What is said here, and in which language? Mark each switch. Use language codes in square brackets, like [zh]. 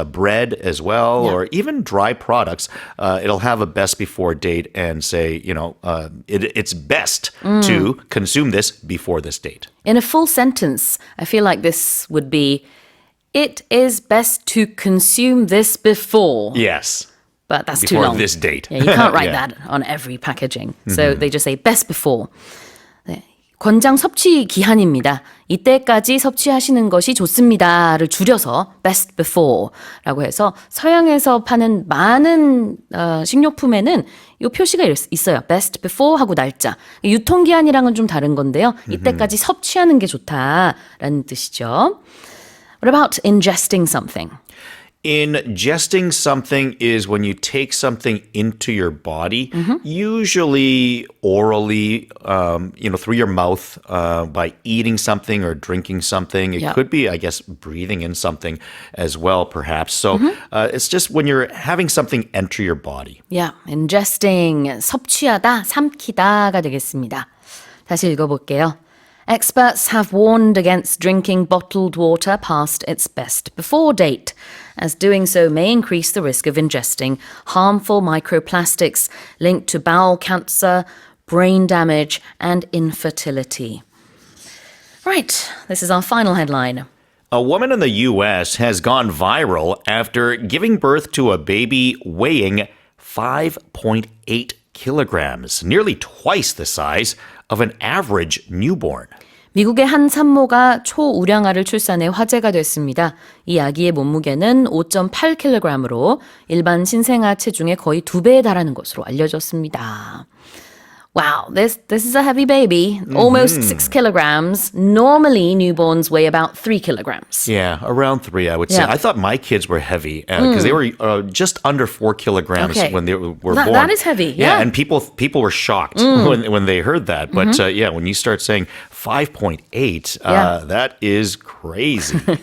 [en] Bread as well, or even dry products. It'll have a best before date and say, it's best to consume this before this date. In a full sentence, I feel like this would be, it is best to consume this before. Yes. But that's before too long. this date. Yeah, you can't write that on every packaging. So they just say best before. [ko] 네. 권장 섭취 기한입니다. 이때까지 섭취하시는 것이 좋습니다를 줄여서 best before라고 해서 서양에서 파는 많은 식료품에는 이 표시가 있어요. best before 하고 날짜. 유통기한이랑은 좀 다른 건데요. 이때까지 섭취하는 게 좋다라는 뜻이죠. [en] What about ingesting something? Ingesting something is when you take something into your body, usually orally, through your mouth, by eating something or drinking something. It could be, I guess, breathing in something as well, perhaps. So it's just when you're having something enter your body. Yeah, ingesting, [ko] 섭취하다, 삼키다가 되겠습니다. 다시 읽어볼게요. [en] Experts have warned against drinking bottled water past its best before date, as doing so may increase the risk of ingesting harmful microplastics linked to bowel cancer, brain damage, and infertility. Right, this is our final headline. A woman in the U.S. has gone viral after giving birth to a baby weighing 5.8 kilograms, nearly twice the size of an average newborn. [ko] 미국의 한 산모가 초우량아를 출산해 화제가 됐습니다. 이 아기의 몸무게는 5.8kg으로 일반 신생아 체중의 거의 2배에 달하는 것으로 알려졌습니다. [en] Wow, this is a heavy baby. Almost 6 kilograms. Normally, newborns weigh about 3 kilograms. Yeah, around 3, I would say. Yeah. I thought my kids were heavy because they were just under 4 kilograms when they were born. That is heavy, yeah. And people were shocked when they heard that. But when you start saying 5.8, that is crazy.